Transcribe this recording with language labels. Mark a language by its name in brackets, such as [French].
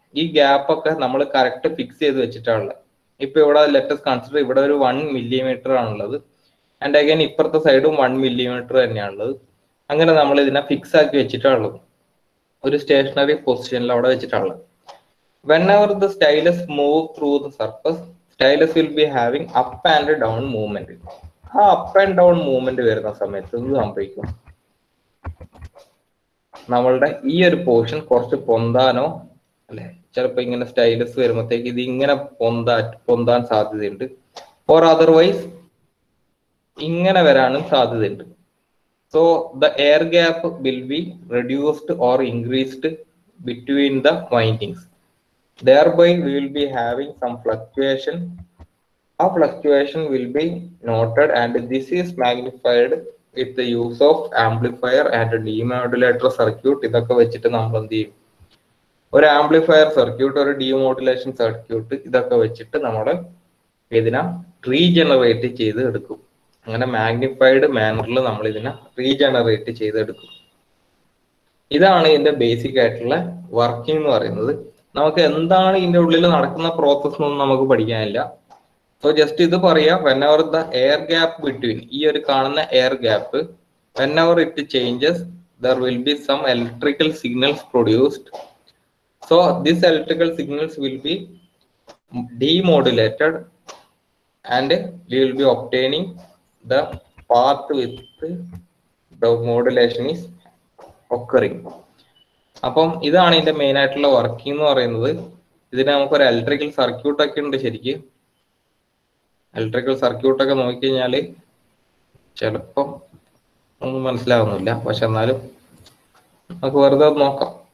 [Malayalam] ഈ ഗ്യാപ്പ് ഒക്കെ നമ്മൾ കറക്റ്റ് ഫിക്സ് ചെയ്ത് വെച്ചിട്ടാണുള്ളത്. ഇപ്പൊ ഇവിടെ [English] let's consider [Malayalam] ഇവിടെ ഒരു 1 മില്ലിമീറ്റർ ആണുള്ളത്, ആൻഡ് അഗൈൻ ഇപ്പുറത്തെ സൈഡും 1 മില്ലിമീറ്റർ തന്നെയാണുള്ളത്. അങ്ങനെ നമ്മൾ ഇതിനെ ഫിക്സ് ആക്കി വെച്ചിട്ടാണുള്ളത്, ഒരു സ്റ്റേഷനറി പൊസിഷനിൽ അവിടെ വെച്ചിട്ടാണുള്ളത്. [English] Whenever the stylus move through the surface, stylus will be having up and down movement. [Malayalam] ആ അപ്പ് ആൻഡ് ഡൗൺ മൂവ്മെന്റ് വരുന്ന സമയത്ത് ഇത് സംഭവിക്കും, നമ്മളുടെ ഈ ഒരു പോർഷൻ കുറച്ച് പൊന്താനോ അല്ലെ, ചിലപ്പോ ഇങ്ങനെ സ്റ്റൈലസ് വരുമ്പോഴത്തേക്ക് ഇത് ഇങ്ങനെ പൊന്താൻ സാധ്യതയുണ്ട്, ഓർ അതർവൈസ് ഇങ്ങനെ വരാനും സാധ്യതയുണ്ട്. [English] So the air gap will be reduced or increased between the windings. Thereby we will be having some fluctuation. A fluctuation will be noted, and this is magnified with the use of amplifier and demodulator circuit. [Malayalam] ഇതൊക്കെ വെച്ചിട്ട് നമ്മൾ എന്ത് ചെയ്യും? ഒരു amplifier circuit, ഒരു demodulation circuit, ഇതൊക്കെ വെച്ചിട്ട് നമ്മൾ ഇതിനെ റീജനറേറ്റ് ചെയ്ത് എടുക്കും. അങ്ങനെ മാഗ്നിഫൈഡ് മാനറിൽ നമ്മൾ ഇതിനെ റീജനറേറ്റ് ചെയ്തെടുക്കും. ഇതാണ് ഇതിന്റെ ബേസിക് ആയിട്ടുള്ള വർക്കിംഗ് എന്ന് പറയുന്നത്. നമുക്ക് എന്താണ് ഇതിന്റെ ഉള്ളിൽ നടക്കുന്ന പ്രോസസ് ഒന്നും നമുക്ക് പഠിക്കാനില്ല. [English] so just [Malayalam] ഇത് പറയാം, [English] whenever the air gap between, [Malayalam] ഈ ഒരു കാണുന്ന [English] Air gap, whenever it changes there will be some electrical signals produced. So this electrical signals will be demodulated and we will be obtaining the path with the modulation is occurring. [Malayalam] അപ്പം ഇതാണ് ഇതിന്റെ main ആയിട്ടുള്ള working എന്ന് പറയുന്നത്. ഇതിന് നമുക്കൊരു electrical circuit ഒക്കെ ഉണ്ട്. ശരിക്കും ഇലക്ട്രിക്കൽ സർക്യൂട്ടൊക്കെ നോക്കിക്കഴിഞ്ഞാൽ ചിലപ്പം ഒന്നും മനസ്സിലാവുന്നില്ല, പക്ഷെ എന്നാലും നമുക്ക് വെറുതെ നോക്കാം.